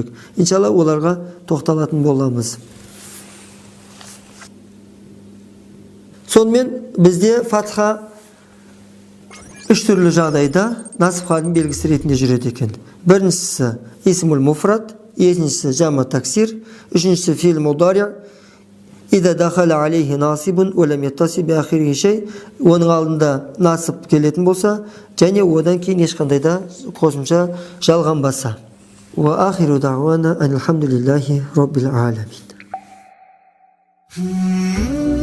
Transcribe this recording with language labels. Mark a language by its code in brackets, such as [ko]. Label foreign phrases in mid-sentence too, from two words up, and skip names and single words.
[kk] Иншалла оларға тоқталатын боламыз. Сонымен бізде фатха 3 түрлі жағдайда насып халінің белгісі ретінде жүреді екен. Біріншісі [ar] الاسم المفرد, [kk] екіншісі [ar] جمع تكسير, [kk] үшіншісі [ar] فعل مضارع. إذا دخل عليه ناصب ولم يتصل بآخره شيء, [kk] оның алдында насып келетін болса, және одан кейін ешқандай да қосымша жалғанбаса. [ar] وآخر دعوانا الحمد لله رب العالمين.